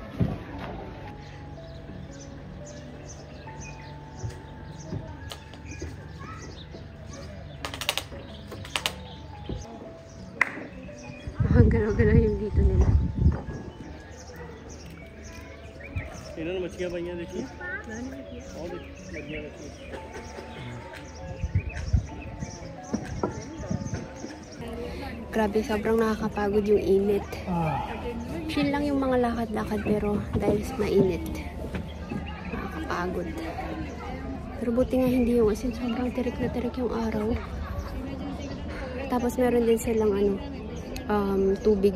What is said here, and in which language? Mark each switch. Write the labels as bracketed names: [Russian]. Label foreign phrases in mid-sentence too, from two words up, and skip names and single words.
[Filipino] Galaw-galaw yung dito nila. [Hindi] इन्होंने मछलियाँ पाइयाँ देखिए और मछलियाँ रखी [Filipino] Grabe, sobrang nakakapagod yung init. Chill lang yung mga lakad-lakad pero dahil mainit, nakakapagod. Pero buti nga hindi yung asin, sobrang tirik na tirik yung araw. Tapos meron din silang tubig.